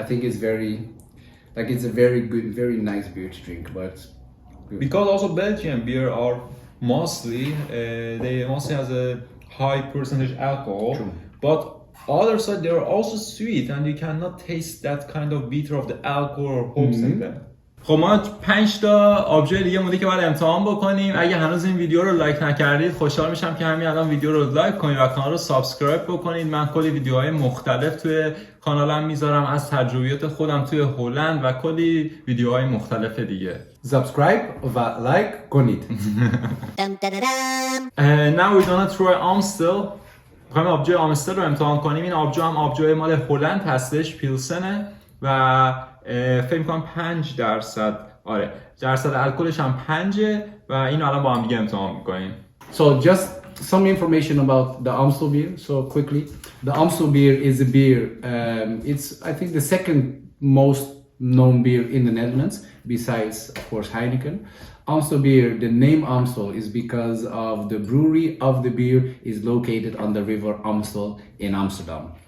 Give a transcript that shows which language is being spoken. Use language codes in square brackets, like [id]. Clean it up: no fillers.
[en] I think it's it's a very good, very nice beer to drink, but Because also Belgian beer are mostly they mostly has a high percentage alcohol. True. But other side they are also sweet, and you cannot taste that kind of bitter of the alcohol or hops in them. [fa] خب ما 5 تا آبجو دیگه مونده که باید امتحان بکنیم. اگه هنوز این ویدیو رو لایک نکردید خوشحال میشم که همین الان ویدیو رو لایک کنید و کانال رو سابسکرایب بکنید. من کلی ویدیوهای مختلف توی کانالم میذارم از تجربیات خودم توی هلند و کلی ویدیوهای مختلف دیگه. subscribe و like کنید. [en] Now we're gonna try Amstel. [fa] میخوایم آبجو آمستل رو امتحان کنیم. این آبجو هم آبجو مال هلند هستش، پیلسنه و فکر می‌کنم 5% آره درصد الکلش هم 5 و اینو الان با هم دیگه امتحان می‌کنیم. [en] So just some information about the Amstel beer. So quickly, the Amstel beer is a beer. It's I think the second most known beer in the Netherlands, besides of course Heineken. Amstel beer. The name Amstel is because of the brewery of the beer is located on the river Amstel in Amsterdam.